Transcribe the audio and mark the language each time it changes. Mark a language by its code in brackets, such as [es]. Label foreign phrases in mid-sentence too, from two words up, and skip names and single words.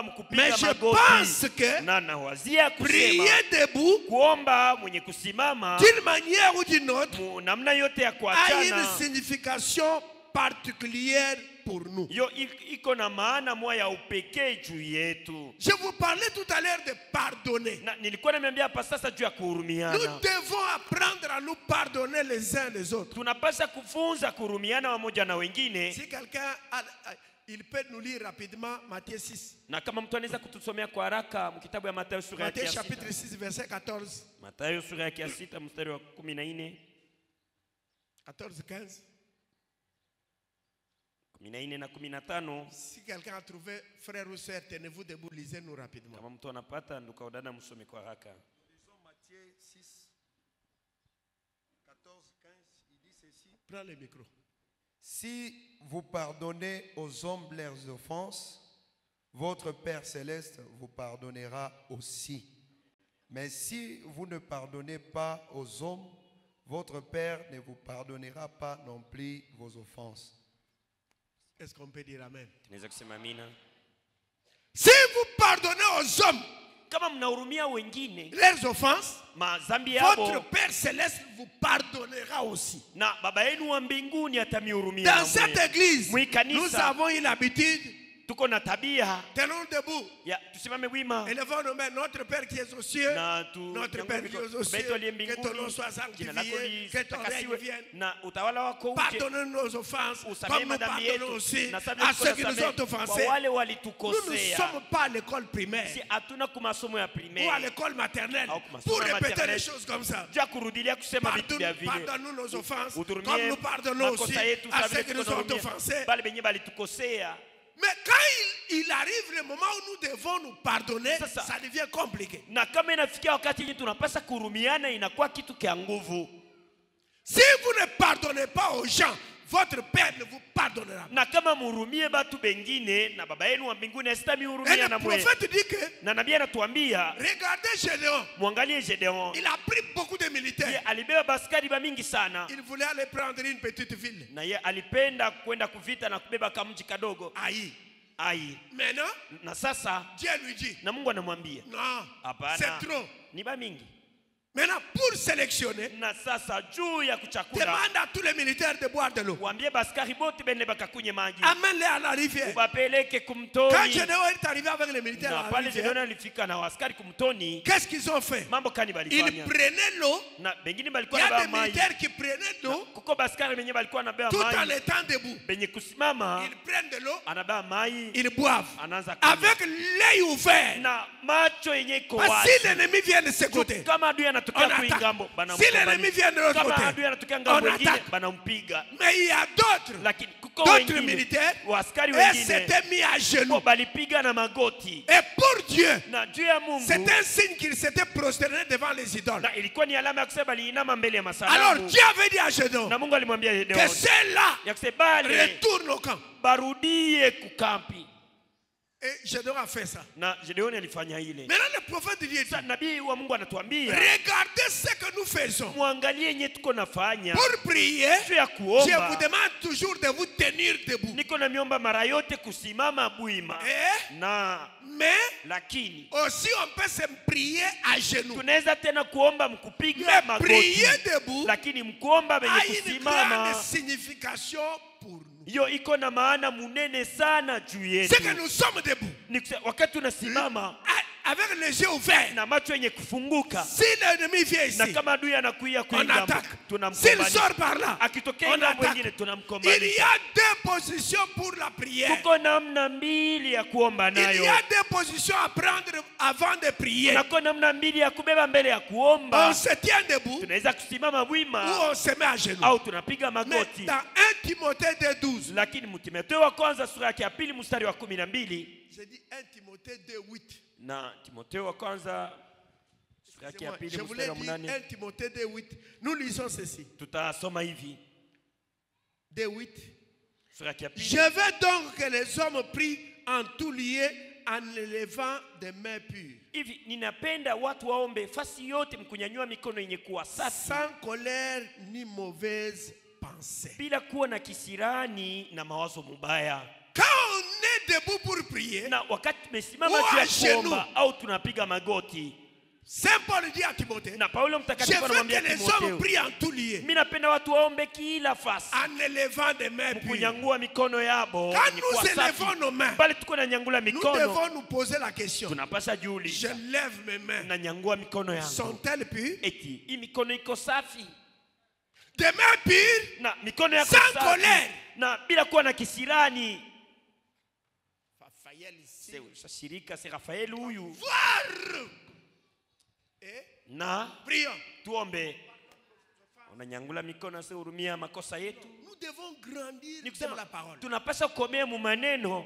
[fr] Mais [sw] mkupiga je magoti. [fr] pense que [sw] Na nawazia kusema [fr] prier debout, [sw] kuomba mwenye kusimama [fr] d'une manière ou d'une autre, [sw] namna yote ya [fr] a une [sw] kuachana [fr] signification particulière pour nous. [sw] yo iko na maana moja ya upekee juu yetu. [fr] Je vous parlais tout à l'heure de pardonner. [sw] Na nilikuwa nimeambia hapa sasa juu ya [fr] Nous [sw] kuhurumiana. [fr] devons apprendre à nous pardonner les uns les autres. [sw] Tunapaswa kufunza kuhurumiana wamoja na wengine. [fr] Si quelqu'un il peut nous lire rapidement Matthieu 6. [sw] Na kama mtu anaweza kutusomea kwa haraka mkitabu ya Mathayo sura ya [fr] Matthieu 6. chapitre 6 verset 14. [sw] Mathayo sura ya 6 mstari wa 14. 14, 15. 14 na 15. [fr] Si quelqu'un a trouvé, frère ou sœur, tenez-vous debout, lisez-nous rapidement. [sw] Kama mtu anapata nduka udada msome kwa haraka. [fr] Lisons Matthieu 6, 14, 15, il dit ceci. Prends le micro. Si vous pardonnez aux hommes leurs offenses, votre Père céleste vous pardonnera aussi. Mais si vous ne pardonnez pas aux hommes, votre Père ne vous pardonnera pas non plus vos offenses. Est-ce qu'on peut dire amen? [sw] Tunaweza kusema amina. [fr] Si vous pardonnez aux hommes [sw] Kama mnahurumia wengine [fr] leurs offenses, [sw] mazambi [fr] votre [sw] yao [fr] Père céleste vous pardonnera aussi. [sw] na baba yenu wa mbinguni atamihurumia. [fr] Dans cette église, [sw] Mwi kanisa. [fr] nous avons eu l'habitude, [sw] Tuko na tabia [fr] tenons debout, [sw] ya tusimame wima [fr] élevons nos mains, notre Père qui est aux cieux, [sw] na [fr] notre Père qui est aux cieux, que ton nom soit sanctifié, que ton règne vienne. [sw] na utawala wako uje. [fr] Pardonne nos offenses, [sw] Usamehe [fr] comme nous [sw] madhambi [fr] pardonnons [sw] yetu [fr] aussi [sw] na samehe [fr] à ceux qui nous [sw] tunasamehe [fr] ont [sw] kwa [fr] offensés. [sw] wale [fr] Nous ne [sw] walitukosea. [fr] sommes pas à l'école primaire [sw] Si hatuna kumasomo ya [fr] ou à [sw] primaire [fr] l'école maternelle [sw] au kumasomo [fr] pour [sw] ya [fr] répéter [sw] maternelle. [fr] les choses comme ça. [sw] juu ya kurudilia kusema vitu vya vile. [fr] Pardonne-nous nos offenses, [sw] Uturumie [fr] comme nous pardonnons aussi [sw] makosa yetu [fr] à [sw] sawa [fr] ceux [sw] vile [fr] qui nous [sw] tuko [fr] ont [sw] tunahurumia [fr] offensés. [sw] bale benye balitukosea. [fr] Mais quand il arrive le moment où nous devons nous pardonner, [sw] Sasa. [fr] ça devient compliqué. [sw] Na kama inafikia wakati yenye tunapasa kuhurumiana inakuwa kitu kia nguvu. [fr] Si vous ne pardonnez pas aux gens, votre Père ne vous pardonnera pas. [sw] Na kama mhurumie batu bengine na baba yenu wa mbinguni [fr] Et [sw] asitamihurumia [fr] le [sw] na mwe. [fr] prophète dit que, [sw] Na nabii anatuambia [fr] regardez Gédéon, [sw] muangalie Gedeon. [fr] il a pris beaucoup de [sw] Ye [fr] militaires. [sw] alibeba baskari ba mingi sana. [fr] Il voulait aller prendre une petite ville, [sw] Na ye alipenda kwenda kuvita na kubeba kamji kadogo. Aïe. Ai. [fr] Maintenant, [sw] Na sasa [fr] Dieu lui dit, [sw] na Mungu anamwambia [fr] non, [sw] hapana. [fr] c'est trop. [sw] Ni ba mingi. [fr] Maintenant, pour sélectionner, [sw] Na sasa juu ya kuchakula [fr] demande à tous les militaires de boire de l'eau. [sw] waambie baskari bote bende bakakunye maji. [fr] Amène-les à la rivière. [sw] Ubapeleke [fr] Quand [sw] kumtoni. [fr] Gédéon est arrivé avec les militaires [sw] Na [fr] à la [sw] pale [fr] rivière, [sw] Gedeon alifika na waskari kumtoni. [fr] qu'est-ce qu'ils ont fait? [sw] Mambo kani [fr] Ils [sw] balifanya. [fr] prenaient l'eau. [sw] Na bengine [fr] Il [sw] balikuwa [fr] y a [sw] na [fr] des [sw] maji. [fr] militaires qui prenaient l'eau [sw] Kuko baskari benye balikuwa na beba [fr] tout en [sw] maji. [fr] étant debout. [sw] Benye kusimama [fr] Ils prennent de l'eau, [sw] anabeba maji. [fr] ils boivent. [sw] Anaanza kunywa. [fr] Avec l'œil ouvert. [sw] Na macho yenye iko [fr] Parce [sw] wazi. [fr] que si l'ennemi vient de ce côté, [sw] Kama adui [fr] on [sw] anatokea [fr] attaque. [sw] kuingambo [fr] Si l'ennemi vient de l'autre [sw] kama [fr] côté, [sw] adui anatokea [fr] on [sw] ngambo nyingine [fr] attaque. [sw] banampiga. [fr] Mais il y a d'autres, [sw] Lakini kuko [fr] d'autres [sw] wengine [fr] militaires, [sw] waskari et wengine [fr] s'étaient mis à genoux. [sw] balipiga na magoti. [fr] Et pour Dieu, [sw] Na juu ya Mungu [fr] c'est un signe qu'ils s'étaient prosternés devant les idoles. [sw] na ilikuwa ni alama ya kusema baliinama mbele ya [fr] Alors [sw] masanamu. [fr] Dieu avait dit à Gédéon [sw] Na Mungu alimwambia [fr] que [sw] Gedeon [fr] ceux-là [sw] ya kusema bale [fr] retournent au camp. [sw] barudie kukampi. [fr] Et Gédéon a fait ça. [sw] Na Gedeon alifanya ile. [fr] Maintenant, le prophète dit, [sw] Sasa nabii wa Mungu anatuambia [fr] regardez ce que nous faisons. [sw] muangalie yenye tuko nafanya [fr] Pour prier, [sw] juu ya [fr] je vous [sw] kuomba. [fr] demande toujours de vous tenir debout. [sw] Niko na miomba mara yote kusimama bwima. Na [fr] Mais [sw] lakini [fr] aussi on peut se prier à genoux. [sw] tunaweza tena kuomba mkupiga [fr] Mais [sw] magoti. [fr] prier debout [sw] Lakini mkuomba benye [fr] a une [sw] kusimama [fr] grande signification pour nous. [sw] hiyo iko na maana munene sana juu [fr] C'est que [sw] yetu. [fr] nous sommes debout. [sw] Wakati unasimama [fr] A avec les yeux ouverts. [sw] na macho yenye kufunguka. [fr] Si l'ennemi vient [sw] Na [fr] ici, [sw] kama adui anakuia [fr] on [sw] kuingia, [fr] attaque. S'il [sw] tunamkombania. [fr] sort par là, [sw] Akitokea [fr] on [sw] ngambo [fr] attaque. [sw] nyingine [fr] Il [sw] tunamkombania. [fr] y a deux positions pour la prière. [sw] Kuko namna mbili ya kuomba [fr] Il y [sw] nayo. [fr] a deux positions à prendre avant de prier. [sw] Nako namna mbili ya kubeba mbele ya [fr] On [sw] kuomba. [fr] se tient debout [sw] Tunaweza kusimama [fr] ou [sw] wima [fr] on se met à genoux. [sw] au tunapiga [fr] Mais [sw] magoti. [fr] dans 1 Timothée 2:12, [sw] Lakini Timotheo wa kwanza sura yake ya pili mstari wa 12, [fr] j'ai dit 1 Timothée 2:8. [sw] na Timotheo wa kwanza sura yake ya [fr] Je [sw] pili [fr] voulais [sw] mstari wa [fr] dire 1 8, Timothée 2:8. Nous lisons ceci. [sw] tutasoma hivi 2:8. sura yake ya [fr] Je [sw] pili. [fr] veux donc que les hommes prient en tout lieu en élevant des mains pures, [sw] Hivi ninapenda watu waombe fasi yote mkunyanyua mikono yenye kuwa safi, [fr] sans colère ni mauvaise pensée. [sw] bila kuwa na kisirani na mawazo mubaya. [fr] Quand on est debout pour prier, [sw] Na wakati tumesimama [fr] Ou [sw] juu ya [fr] à genoux. [sw] kuomba au tunapiga magoti, [fr] Saint Paul dit à Timothée, [sw] na Paulo [fr] je [sw] mtakatifu [fr] veux [sw] anamwambia [fr] que les hommes [sw] Timotheo, [fr] prient en tout lieu, [sw] mimi napenda watu waombe kila fasi [fr] en élevant des mains pures. [sw] kunyangua mikono yabo [fr] Quand [sw] yenye kuwa [fr] nous [sw] safi. [fr] élevons nos mains, [sw] Bali tuko na nyangula [fr] nous [sw] mikono, [fr] devons nous poser la question. [sw] tunapasha [fr] Je [sw] jiuliza, [fr] lève mes mains. [sw] na nyangua mikono yangu, [fr] Sont-elles pures? [sw] eti hii mikono iko safi? [fr] Des mains pures, [sw] Na mikono yako [fr] sans [sw] safi, [fr] colère. [sw] na bila kuwa na kisirani. [fr] Raphaël ici. [sw] Shirika si Rafaeli huyu. [fr] Voir. Et [sw] Na [fr] prions. [sw] tuombe. Unanyangula mikono, sasa hurumia makosa yetu. [fr] Nous devons grandir [sw] Ni [fr] dans [sw] kusema [fr] la parole. [sw] tunapaswa kukomea mu maneno.